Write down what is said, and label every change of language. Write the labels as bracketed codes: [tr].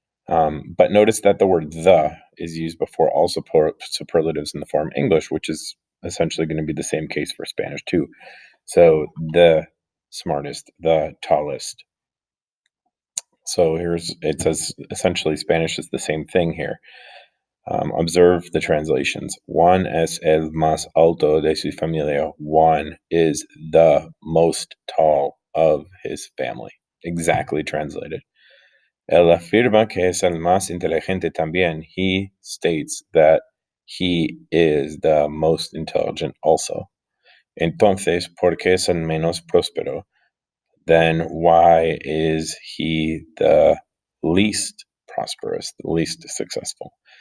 [en] But notice that the word the is used before all superlatives in the form English, which is essentially going to be the same case for Spanish too. So the smartest, the tallest. So it says essentially Spanish is the same thing here. Observe the translations. [es] Juan es el más alto de su familia. [en] Juan is the most tall of his family. Exactly translated. [es] Él afirma que es el más inteligente también. [en] He states that he is the most intelligent also. [es] Entonces, ¿por qué es el menos próspero? [en] Then why is he the least prosperous, the least successful?